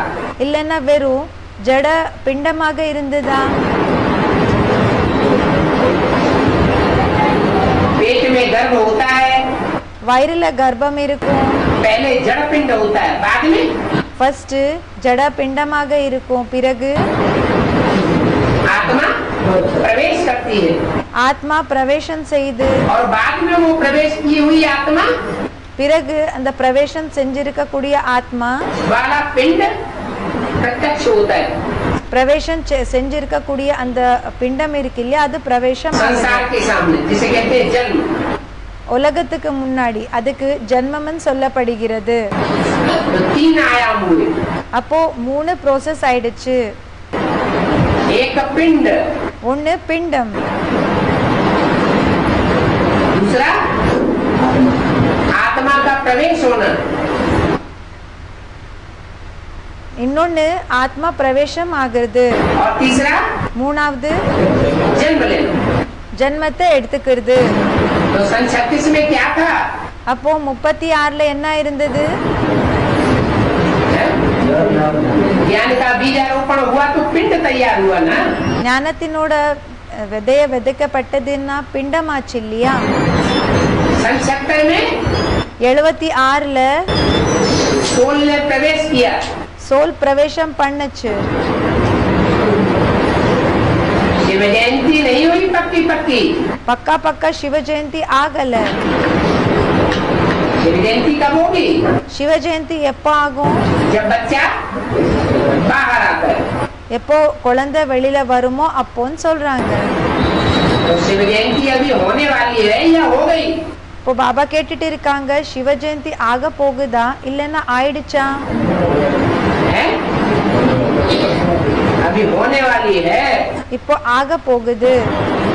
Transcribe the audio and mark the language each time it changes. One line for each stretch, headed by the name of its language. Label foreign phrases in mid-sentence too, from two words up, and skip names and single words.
Tamil: இல்லைன்னா வெறும் ஜட பிண்டமாக இருந்ததா?
Hindi: पेट में गर्भ होता है,
Tamil: வயிறுல கர்ப்பம் இருக்கும்,
Hindi: पहले जड़ पिंड होता है, बाद में
Tamil: ஃபர்ஸ்ட் ஜட பிண்டமாக இருக்கும், பிறகு
Hindi: आत्मा प्रवेश करती है
Tamil: ஆத்மா பிரவேசம் செய்து,
Hindi: और बाद में वो प्रवेश की हुई आत्मा
Tamil: பிறகு அந்த பிரவேசம் செஞ்சிருக்கக்கூடிய ஆத்மா
Hindi: वाला पिंड प्रत्यक्ष होता है
Tamil: பிரவேசம் செஞ்சிருக்கக்கூடிய அந்த பிண்டம் இருக்கு இல்லையா, அது பிரவேசம்
Hindi: संसार के सामने, जिसे कहते हैं जन्म।
Tamil: உலகத்துக்கு முன்னாடி அதுக்கு ஜன்மம்னு சொல்லப்படுகிறது.
Hindi: तो 3 आयाम हुए,
Tamil: அப்போ 3 ப்ரோசஸ் ஆயிடுச்சு.
Hindi: एक पिंड,
Tamil: ஒன்னு பிண்டம்,
Hindi: दूसरा आत्मा का प्रवेश होना,
Tamil: இன்னொன்னு ஆத்மா பிரவேசம் ஆகிறது,
Hindi: और तीसरा
Tamil: மூணாவது
Hindi: जन्म लेना।
Tamil: ஜன்மத்தை எடுத்துக்கிறது.
Hindi: तो सन 36 में क्या था?
Tamil: அப்போ 36ல என்ன இருந்தது?
Hindi: ज्ञान का बीजारोपण हुआ तो पिंड तैयार हुआ ना।
Tamil: ஞானத்தினோட விதைய விதைக்கப்பட்டதுன்னா பிண்டமாச்சு இல்லையா.
Hindi: सन 70 में
Tamil: 76ல
Hindi: सोल ने प्रवेश किया,
Tamil: சோல் பிரவேசம் பண்ணுச்சு.
Hindi: शिव जयंती नहीं हुई पक्की पक्की,
Tamil: பக்கா பக்கா சிவ ஜெயந்தி ஆகல.
Hindi: शिव जयंती कब होगी?
Tamil: சிவ ஜெயந்தி எப்போ ஆகும்?
Hindi: जब बच्चा बाहर आता है।
Tamil: எப்போ குழந்தை வெளியில வருமோ அப்போன்னு சொல்றாங்க.
Hindi: तो शिव जयंती अभी होने वाली है या हो गई?
Tamil: இப்போ பாபா கேட்டுட்டு இருக்காங்க, சிவ ஜெயந்தி ஆக போகுதா இல்லைன்னா ஆயிடுச்சா?
Hindi: है? अभी होने वाली है।
Tamil: இப்போ ஆக போகுது.